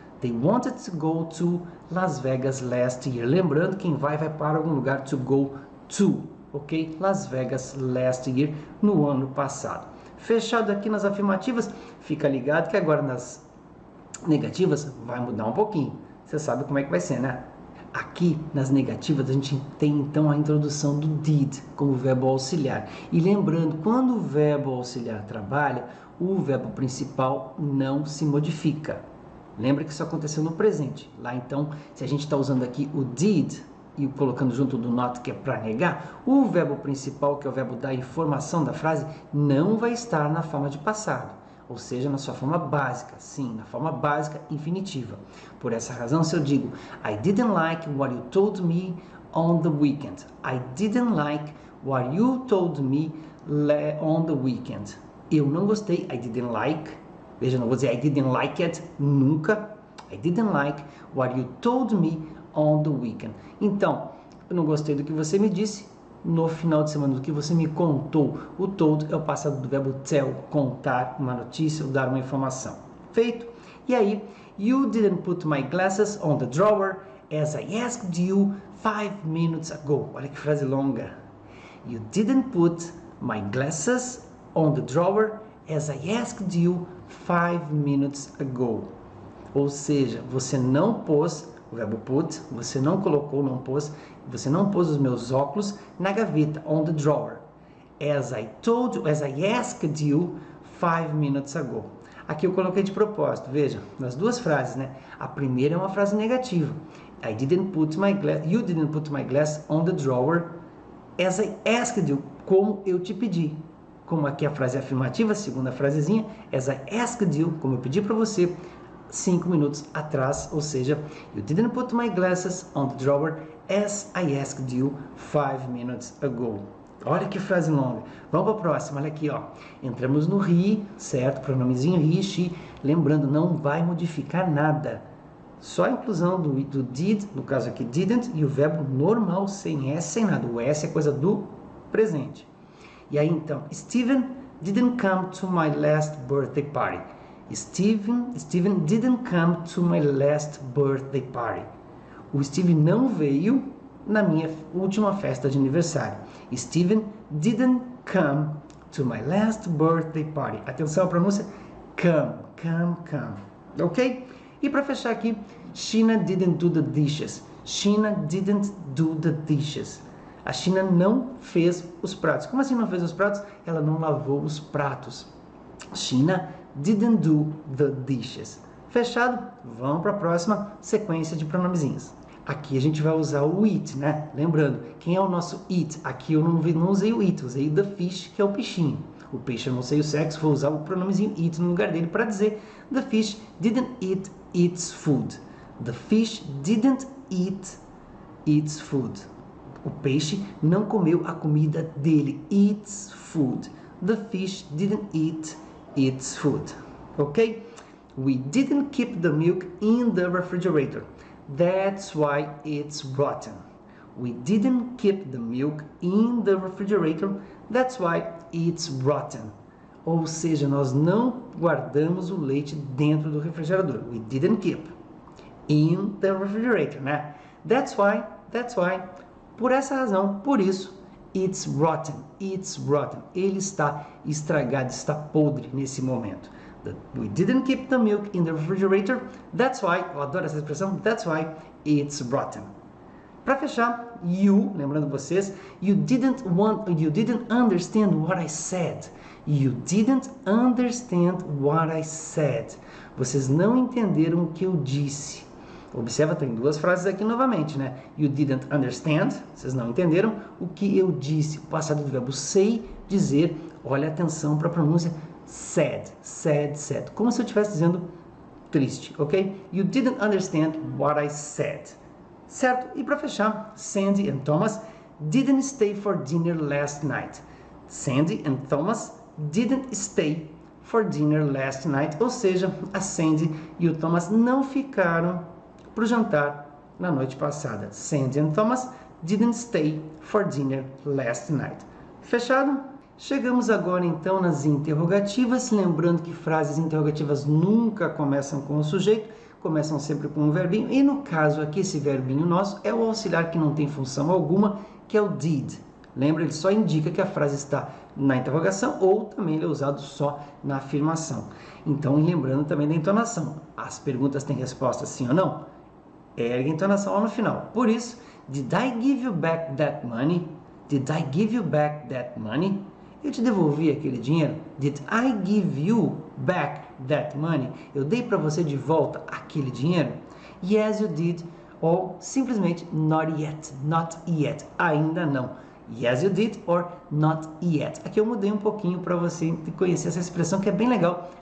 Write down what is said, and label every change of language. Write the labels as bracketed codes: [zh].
[en] They wanted to go to Las Vegas last year. [pt] Lembrando, quem vai para algum lugar [en] to go to, [pt] ok? [en] Las Vegas last year, [pt] no ano passado. Fechado aqui nas afirmativas, fica ligado que agora nas negativas vai mudar um pouquinho. Você sabe como é que vai ser, né? Aqui nas negativas a gente tem então a introdução do did como verbo auxiliar. E lembrando, quando o verbo auxiliar trabalha, o verbo principal não se modifica. Lembra que isso aconteceu no presente. Lá então, se a gente está usando aqui o did e colocando junto do not, que é para negar, o verbo principal, que é o verbo da informação da frase, não vai estar na forma de passado. Ou seja, na sua forma básica, sim, na forma básica infinitiva. Por essa razão, se eu digo [en] I didn't like what you told me on the weekend. I didn't like what you told me on the weekend. [pt] Eu não gostei, [en] I didn't like. [pt] Veja, não vou dizer [en] I didn't like it, [pt] nunca. [en] I didn't like what you told me on the weekend. [pt] Então, eu não gostei do que você me disse no final de semana, do que você me contou. O told é o passado do verbo tell, contar uma notícia ou dar uma informação. Feito? E aí, [en] you didn't put my glasses on the drawer as I asked you 5 minutes ago. [pt] Olha que frase longa. [en] You didn't put my glasses on the drawer as I asked you 5 minutes ago. [pt] Ou seja, você não pôs o verbo put, você não colocou, não pôs, você não pôs os meus óculos na gaveta, [en] on the drawer. As I told you, as I asked you 5 minutes ago. [pt] Aqui eu coloquei de propósito, veja, nas duas frases, né? A primeira é uma frase negativa. [en] I didn't put my glass, you didn't put my glass on the drawer as I asked you, [pt] como eu te pedi. Como aqui a frase é afirmativa, a segunda frasezinha, [en] as I asked you, [pt] como eu pedi para você 5 minutos atrás, ou seja, [en] you didn't put my glasses on the drawer as I asked you 5 minutes ago. [pt] Olha que frase longa. Vamos para a próxima, olha aqui, ó. Entramos no he, certo? Pronomezinho he, she. Lembrando, não vai modificar nada. Só a inclusão do did, no caso aqui didn't, e o verbo normal, sem S, sem nada. O S é coisa do presente. E aí, então, [en] Steven didn't come to my last birthday party. Steven didn't come to my last birthday party. [pt] O Steve não veio na minha última festa de aniversário. [en] Steven didn't come to my last birthday party. [pt] Atenção à pronúncia, come. Ok? E para fechar aqui, [en] Sheena didn't do the dishes. Sheena didn't do the dishes. [pt] A Sheena não fez os pratos. Como assim não fez os pratos? Ela não lavou os pratos. [en] Sheena didn't do the dishes. [pt] Fechado? Vamos para a próxima sequência de pronomezinhos. Aqui a gente vai usar o it, né? Lembrando, quem é o nosso it? Aqui eu não usei o it, usei [en] the fish, [pt] que é o peixinho. O peixe eu não sei o sexo, vou usar o pronomezinho it no lugar dele para dizer [en] the fish didn't eat its food. The fish didn't eat its food. [pt] O peixe não comeu a comida dele. [en] Its food. The fish didn't eat its food. Ok? We didn't keep the milk in the refrigerator. That's why it's rotten. We didn't keep the milk in the refrigerator. That's why it's rotten. [pt] Ou seja, nós não guardamos o leite dentro do refrigerador. [en] We didn't keep in the refrigerator, né? That's why. [pt] Por essa razão, por isso, [en] it's rotten. [pt] Ele está estragado, está podre nesse momento. [en] We didn't keep the milk in the refrigerator. That's why, [pt] eu adoro essa expressão, [en] that's why it's rotten. [pt] Para fechar, [en] you, [pt] lembrando vocês, [en] you didn't understand what I said. You didn't understand what I said. [pt] Vocês não entenderam o que eu disse. Observa, tem duas frases aqui novamente, né? [en] You didn't understand, [pt] vocês não entenderam o que eu disse. O passado do verbo say, dizer, olha atenção para a pronúncia, sad. Como se eu estivesse dizendo triste, ok? [en] You didn't understand what I said. Certo? [pt] E para fechar, [en] Sandy and Thomas didn't stay for dinner last night. Sandy and Thomas didn't stay for dinner last night. [pt] Ou seja, a Sandy e o Thomas não ficaram para o jantar na noite passada. [en] Sandy and Thomas didn't stay for dinner last night. [pt] Fechado? Chegamos agora então nas interrogativas, lembrando que frases interrogativas nunca começam com o sujeito, começam sempre com um verbinho, e no caso aqui esse verbinho nosso é o auxiliar que não tem função alguma, que é o did. Lembra, ele só indica que a frase está na interrogação ou também ele é usado só na afirmação. Então, lembrando também da entonação, as perguntas têm resposta sim ou não? Ergue a entonação lá no final. Por isso, [en] did I give you back that money? Did I give you back that money? [pt] Eu te devolvi aquele dinheiro? [en] Did I give you back that money? [pt] Eu dei para você de volta aquele dinheiro? [en] Yes, you did. [pt] Ou simplesmente [en] not yet. [pt] Ainda não. [en] Yes, you did or not yet. [pt] Aqui eu mudei um pouquinho para você conhecer essa expressão que é bem legal.